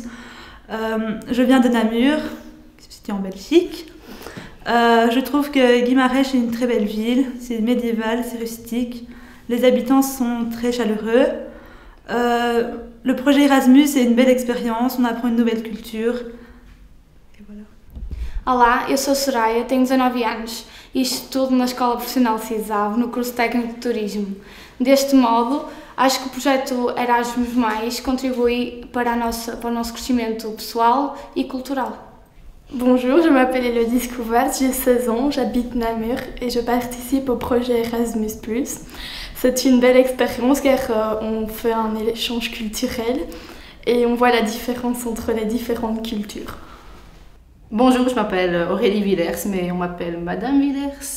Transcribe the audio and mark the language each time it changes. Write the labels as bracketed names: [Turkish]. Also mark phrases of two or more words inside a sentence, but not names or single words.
[French] Je viens de Namur, situé en Belgique. Je trouve que Guimarães est une très belle ville, c'est médiéval, c'est rustique. Les habitants sont très chaleureux. Le projet Erasmus est une belle expérience, on apprend une nouvelle culture. Et voilà. [Portuguese] Olá, eu sou Soraya, tenho 19 anos e estudo na Escola Profissional CISAV, no curso Técnico de Turismo. Deste modo, acho que o projeto Erasmus+, contribui para o nosso crescimento pessoal e cultural. [French] Bonjour, je m'appelle Elodie Scouvert, j'ai 16 ans, j'habite Namur et je participe au projet Erasmus+. C'est une belle expérience car on fait un échange culturel et on voit la différence entre les différentes cultures. Bonjour, je m'appelle Aurélie Villers, mais on m'appelle Madame Villers.